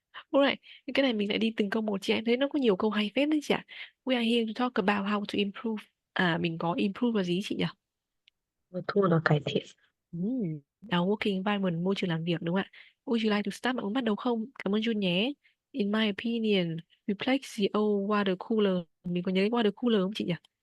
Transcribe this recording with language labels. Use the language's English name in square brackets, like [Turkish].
[Vietnamese] Alright, cái này mình lại đi từng câu một chị em thấy nó có nhiều câu hay phết đấy chị ạ. [English] We are here to talk about how to improve. [Vietnamese] Mình có improve là gì chị nhỉ? Thu là cải thiện. [English] Our working environment, [Vietnamese] môi trường làm việc đúng không ạ? [English] Would you like to start? [Vietnamese] Bạn muốn bắt đầu không? Cảm ơn Jun nhé. [English] In my opinion, replace the old water cooler. [Vietnamese] Mình có nhớ cái water cooler không chị nhỉ?